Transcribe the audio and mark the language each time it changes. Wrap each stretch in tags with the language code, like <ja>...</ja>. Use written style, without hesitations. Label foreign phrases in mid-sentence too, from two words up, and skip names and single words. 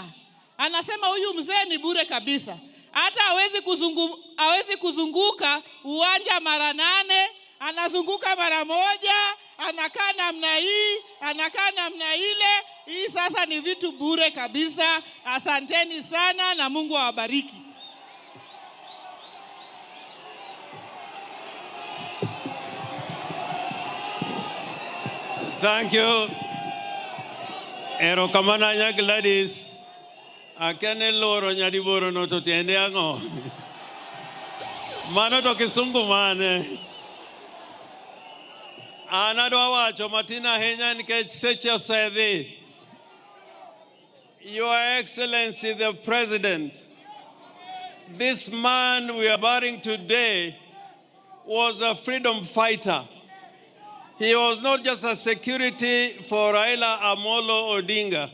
<sw>Anasema huyu mzee ni bure kabisa. Hata hawezi kuzunguka uwanja mara 8, anazunguka mara 1, anakaa namna hii, anakaa namna ile. Hii sasa ni vitu bure kabisa. Asanteni sana na Mungu awabariki.</sw> <en>Thank you.</en> <luo>Ero kamana nya Gladys. Akene loro nyadiboro no to tiende ango. Mano to kisungu mane. Ana do wacho matina henya nikech seche osedhi.</luo> <en>Your Excellency the President, this man we are burying today was a freedom fighter. He was not just a security for Raila Amolo Odinga.</en>